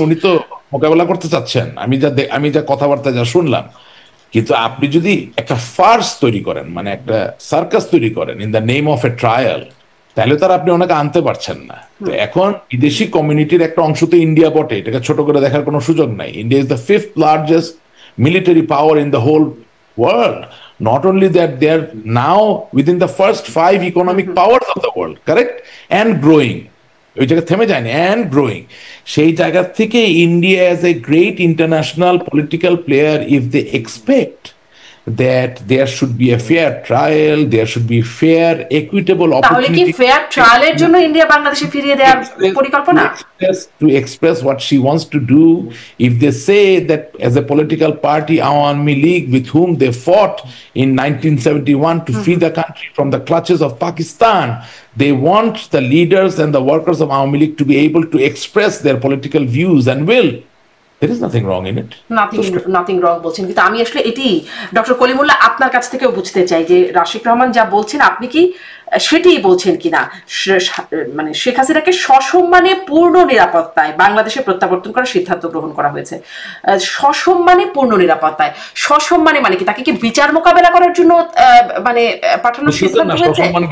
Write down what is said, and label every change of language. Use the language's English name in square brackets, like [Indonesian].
[Bangla] উনি তো মোকাবেলা করতে চাচ্ছেন, আমি যা কথাবার্তা যা শুনলাম। কিন্তু আপনি যদি একটা ফার্স তৈরি করেন, মানে একটা সার্কাস তৈরি করেন [English] in the name of a trial, [Bangla] তাহলে তার আপনি ওনাকে আনতে পারছেন না। তো এখন বিদেশি কমিউনিটির একটা অংশ তো ইন্ডিয়া বটে, এটাকে ছোট করে দেখার কোনো সুযোগ নাই। [English] India is the 5th largest military power in the whole world. Not only that, they are now within the first 5 economic powers of the world, correct? And growing. [Bangla] ওই জায়গা থেমে যায়নি, [English] and growing. [Bangla] সেই জায়গা থেকে [English] India as a great international political player, if they expect that there should be a fair trial, there should be fair, equitable [Bangla] তাহলে কি [English] opportunity [Bangla] fair ট্রায়ালের জন্য ইন্ডিয়া বাংলাদেশে ফিরিয়ে দেওয়ার পরিকল্পনা? [English] to express what she wants to do. If they say that as a political party, Awami League, with whom they fought in 1971 to free the country from the clutches of Pakistan, they want the leaders and the workers of Awami League to be able to express their political views and will. There is nothing wrong in it. Nothing wrong [Bangla] বলছেন, কিন্তু আমি আসলে এটি doctor Kalimullah আপনার কাছ থেকেও বুঝতে চাই যে রাশিক রহমান যা বলছেন আপনি কি সেটাই বলছেন কিনা। মানে শেখ হাসিনাকে সসম্মানে পূর্ণ নিরাপত্তায় বাংলাদেশে প্রত্যাবর্তন করার সিদ্ধান্ত গ্রহণ করা হয়েছে। সসম্মানে পূর্ণ নিরাপত্তায়, সসম্মানে মানে কি তাকে কি বিচার মোকাবেলা করার জন্য মানে পাঠানোর সিদ্ধান্ত হয়েছে?